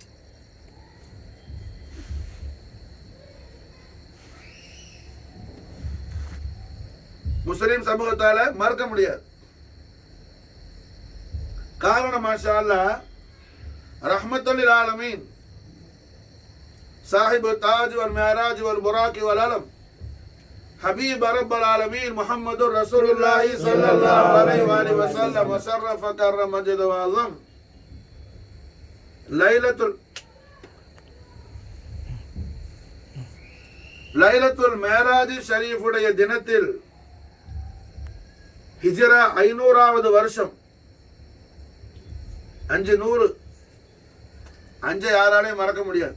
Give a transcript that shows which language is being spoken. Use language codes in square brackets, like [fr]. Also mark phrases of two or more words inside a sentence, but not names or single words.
[ta] முஸ்லிம் சமூகத்தால மறக்க முடியாது. [ar] காரணம் ما شاء الله رحمة العالمين صاحب التاج والمعراج والبراق والعلم حبيب رب العالمين محمد رسول الله صلى الله عليه وآله وسلم وشرف كرم مجد وعظم [ta] லைலத்துல் மேராஜ் ஷரீஃப் உடைய தினத்தில் ஹிஜ்ரா 500வது வருஷம் 500 அஞ்சை யாராலையும் மறக்க முடியாது.